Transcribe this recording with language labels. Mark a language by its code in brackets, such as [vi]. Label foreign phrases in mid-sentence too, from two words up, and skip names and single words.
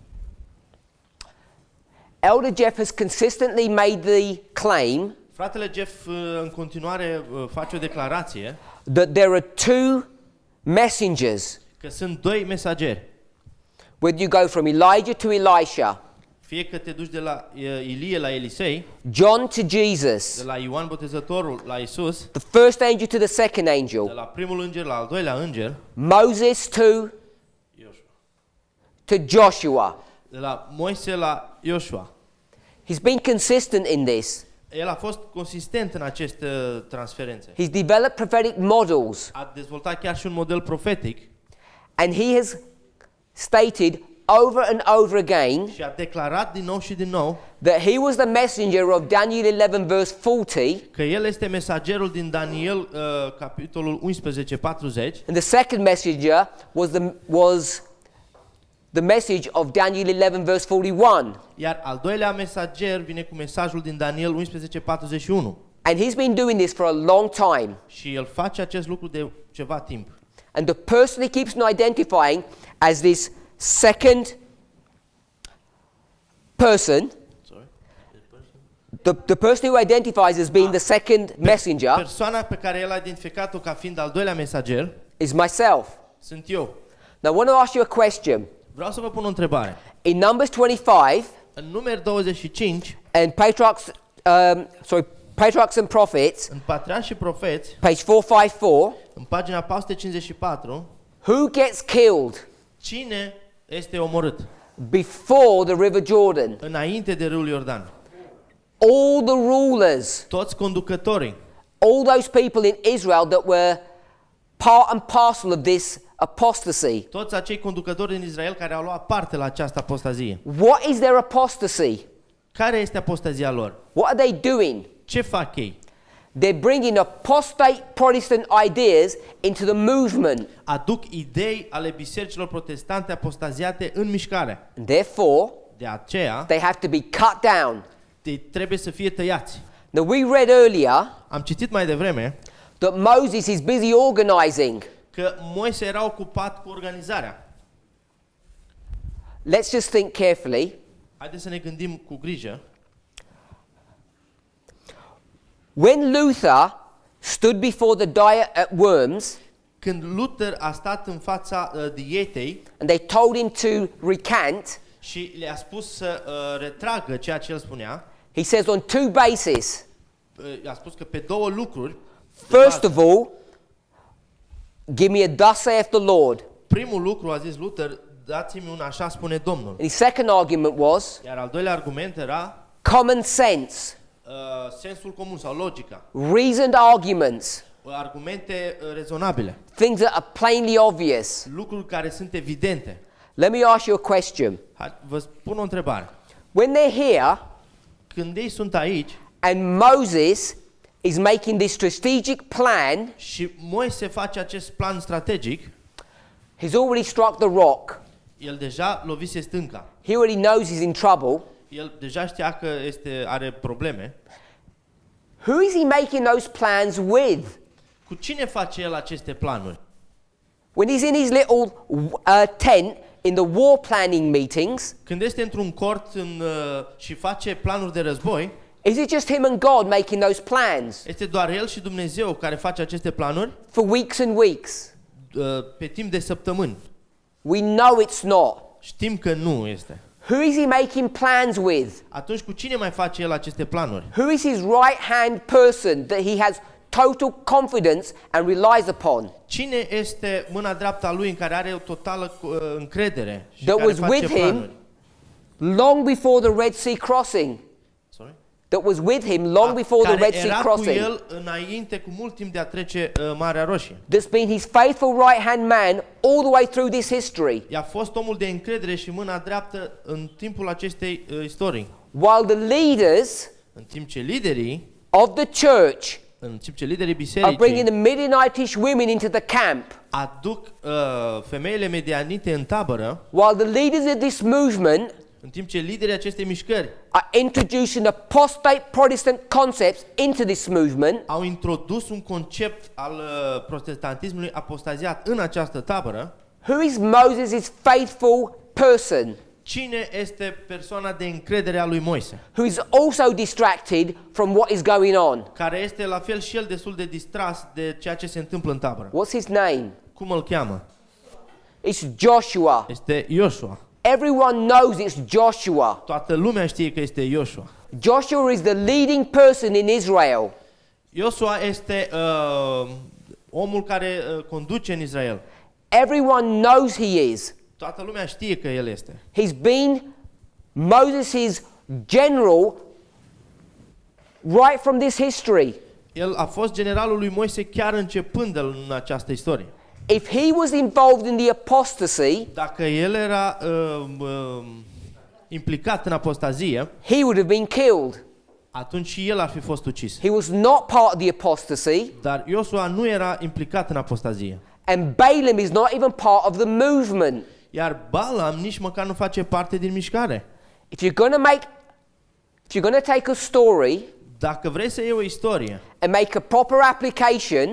[en] Elder Jeff has consistently made the claim [ro] Fratele Jeff în continuare face o declarație [en] that there are two messengers. [ro] că sunt doi mesageri. [en] Whether you go from Elijah to Elisha, [ro] Fie că te duci de la Ilie la Elisei, [en] John to [ro] de [en] Jesus, [ro] la Ioan Botezătorul la Isus, [en] the first angel to the second [ro] de [en] angel, [ro] la primul înger la al doilea înger, [en] Moses to Joshua. [ro] de la Moise la Iosua. [en] He's been consistent in this. [ro] El a fost consistent în aceste transferențe. [en] He's developed prophetic models, [ro] A dezvoltat chiar și un model profetic [en] and he has stated over and over again [ro] și a declarat din nou și din nou [en] that he was the messenger of Daniel 11 verse 40, [ro] că el este mesagerul din Daniel capitolul 11:40 [en] and the second messenger was the message of Daniel 11 verse 41. [ro] iar al doilea mesager vine cu mesajul din Daniel 11:41 [en] And he's been doing this for a long time. [ro] și el face acest lucru de ceva timp. [en] And the person he keeps on identifying as this second person, the person who identifies as being the second messenger [ro] Persoana pe care el a identificat-o ca fiind al doilea mesager [en] is myself. [ro] sunt eu. [en] Now I want to ask you a question. [ro] Vreau să vă pun o întrebare. [en] In Numbers 25 [ro] În Numeri 25, [en] and Patriarchs and Prophets, [ro] în Patriarhi și Profeți, [en] page 454, [ro] în pagina 454, [en] who gets killed [ro] cine este omorât [en] before the River Jordan? [ro] înainte de râul Iordan? [en] All the rulers, [ro] Toți conducătorii, [en] all those people in Israel that were part and parcel of this apostasy. [ro] toți acei conducători din Israel care au luat parte la această apostazie. [en] What is their apostasy? [ro] Care este apostazia lor? [en] What are they doing? [ro] Ce fac ei? [en] They're bringing apostate Protestant ideas into the movement. [ro] Aduc idei ale bisericilor protestante apostaziate în mișcare. [en] And therefore, [ro] De aceea, [en] they have to be cut down. [ro] ei trebuie să fie tăiați. [en] Now, we read earlier [ro] Am citit mai devreme [en] that Moses is busy organizing. [ro] că Moise era ocupat cu organizarea. [en] Let's just think carefully. [ro] Haideți să ne gândim cu grijă. [en] When Luther stood before the diet at Worms, [ro] Când Luther a stat în fața dietei [en] and they told him to recant, [ro] și le-a spus să retragă ceea ce el spunea, [en] he says on two bases. [ro] a spus că pe două lucruri. [en] First of all, give me a thus saith the Lord. [ro] Primul lucru, a zis Luther, dați-mi un așa spune Domnul. [en] And his second argument was [ro] Iar al doilea argument era [en] common sense, [ro] sensul comun sau logica. [en] reasoned arguments, [ro] Argumente rezonabile. [en] things that are plainly obvious. [ro] Lucruri care sunt evidente. [en] Let me ask you a question. [ro] Vă spun o întrebare. [en] When they're here [ro] Când ei sunt aici [en] and Moses is making this strategic plan, [ro] și Moise face acest plan strategic, [en] he's already struck the rock. [ro] el deja lovise stânca. [en] He already knows he's in trouble. [ro] El deja știa că are probleme. [en] Who is he making those plans with? [ro] Cu cine face el aceste planuri? [en] When he's in his little tent in the war planning meetings, [ro] Când este într-un cort și face planuri de război, [en] is it just him and God making those plans [ro] este doar el și Dumnezeu care face aceste planuri [en] for weeks and weeks? [ro] pe timp de săptămâni. [en] We know it's not. [ro] Știm că nu este. [en] Who is he making plans with? [ro] Atunci cu cine mai face el aceste planuri? [en] Who is his right-hand person that he has total confidence and relies upon? [ro] Cine este mâna dreaptă a lui în care are o totală încredere și [en] That [ro] care [en] was [ro] face [en] with him [ro] planuri? [en] long before the Red Sea crossing. Sorry? That was with him long before the [ro] Care [en] Red Sea [ro] era cu [en] crossing. [ro] el înainte cu mult timp de a trece Marea Roșie. [en] That's been his faithful right-hand man all the way through this history. [ro] I-a fost omul de încredere și mâna dreaptă în timpul acestei istorii. [en] While the leaders [ro] În timp ce liderii, [en] of the church [ro] în timp ce liderii [en] are bringing [ro] bisericii [en] the Midianitish women into the camp, [ro] aduc femeile medianite în tabără, [en] while the leaders of this movement [ro] în timp ce liderii acestei mișcări [en] are introducing apostate Protestant concepts into this movement, [ro] au introdus un concept al protestantismului apostaziat în această tabără, [en] who is Moses' faithful person, [ro] cine este persoana de încredere a lui Moise, [en] who is also distracted from what is going on? [ro] care este la fel și el destul de distras de ceea ce se întâmplă în tabără. [en] What's his name? [ro] Cum îl cheamă? [en] It's Joshua. [ro] Este Iosua. [en] Everyone knows it's Joshua. [ro] Toată lumea știe că este Iosua. [en] Joshua is the leading person in Israel. [ro] Iosua este omul care conduce în Israel. [en] Everyone knows he is. [ro] Toată lumea știe că el este. [en] He's been Moses' general right from this history. [ro] El a fost generalul lui Moise chiar începând în această istorie. [en] If he was involved in the apostasy, [ro] Dacă el era implicat în apostazie, [en] he would have been killed. [ro] atunci și el ar fi fost ucis. [en] He was not part of the apostasy, [ro] Dar Iosua nu era implicat în apostazie. [en] and Balaam is not even part of the movement. [ro] Iar Balaam nici măcar nu face parte din mișcare. [en] If you're going to take a story [ro] Dacă vrei să iei o istorie [en] and make a proper application,